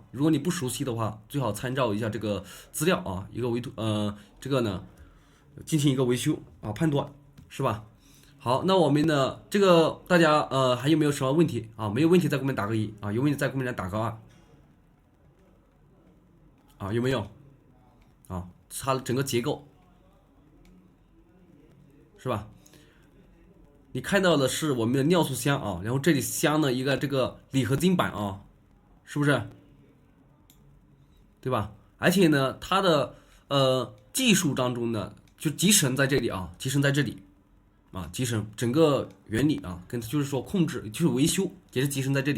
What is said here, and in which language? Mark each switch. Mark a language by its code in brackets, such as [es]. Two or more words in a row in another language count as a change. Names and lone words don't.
[zh] 如果你不熟悉的話，最好參照一下這個資料啊，一個這個呢進行一個維修啊，判斷，是吧？好，那我們呢這個大家還有沒有什麼問題啊？沒有問題在給我們打個1啊，有問題在給我們打個2啊，有沒有？啊，它的整個結構。是吧？你看到的是我們的尿素箱啊，然後這裡鑲了一個這個鋰合金板啊，是不是？对吧？而且呢，它的技術當中呢，就集成在這裡啊，集成在這裡啊，集成整個原理啊，跟就是說控制就是維修也是集成在這裡。